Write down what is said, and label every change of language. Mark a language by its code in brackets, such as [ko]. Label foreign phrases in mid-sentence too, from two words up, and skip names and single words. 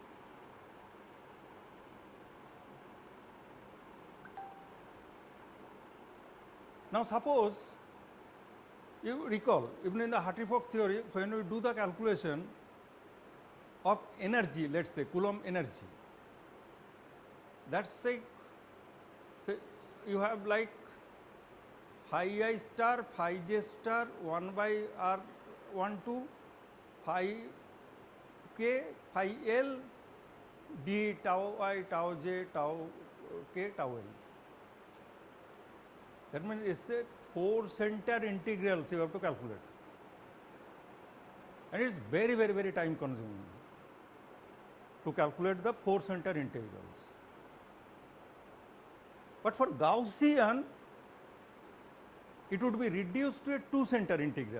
[en] Now, suppose you recall, even in the Hartree-Fock theory, when we do the calculation of energy, let us say Coulomb energy, that is say you have like phi I star, phi j star, 1 by r 1 2, phi k, phi l, d tau I, tau j, tau k, tau l. That means it is a 4 center integrals you have to calculate, and it's very, very, very time consuming to calculate the 4 center integrals. But for Gaussian, it would be reduced to a 2 center integral.